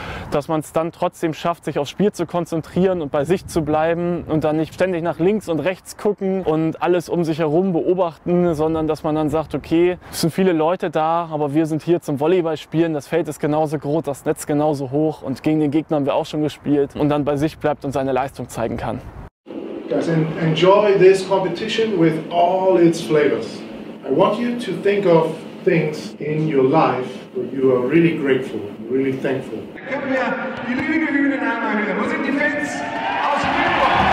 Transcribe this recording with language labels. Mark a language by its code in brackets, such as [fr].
[de] Dass man es dann trotzdem schafft, sich aufs Spiel zu konzentrieren und bei sich zu bleiben und dann nicht ständig nach links und rechts gucken und alles um sich herum beobachten, sondern dass man dann sagt, okay, es sind viele Leute da, aber wir sind hier zum Volleyball spielen, das Feld ist genauso groß, das Netz genauso hoch und gegen den Gegner haben wir auch schon gespielt und dann bei sich bleibt und seine Leistung zeigen kann. [en] Guys, enjoy this competition with all its flavors. I want you to think of things in your life where you are really grateful, really thankful. [de] Können wir die Lüge Hühnen anhören? Wo sind die Fans aus Lüneburg?